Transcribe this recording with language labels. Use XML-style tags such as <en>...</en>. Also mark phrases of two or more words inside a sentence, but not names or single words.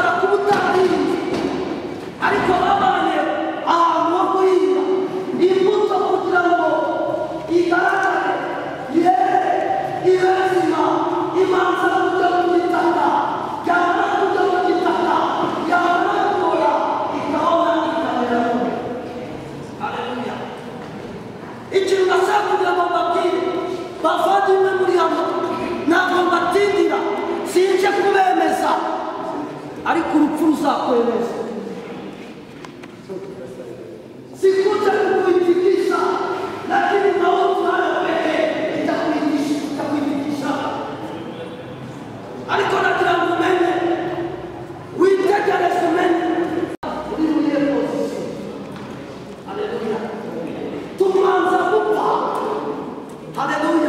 <rw>ubutahinze ariko babanye ahantu ho guhinga imbuto kugira ngo igaragare yere ibe nzima imanza kujya mu gitaka yamara kujya mu gitaka yamara gukora ikabona ikameramo. Haleluya. Ikintu nashaka kugira ngo mbabwire bavandimwe muri hano ntabwo mbatindira sinje kubemeza ariko urupfu ruzakwemeza.</rw> <sw>Sikuja kukuitikisha lakini mauti hayo pekee itakuitikisha.</sw> <rw>Ariko nagira ngo umenye witegereze umenye uri muri iyo position. Haleluya. Tumanza gupfa. Haleluya.</rw>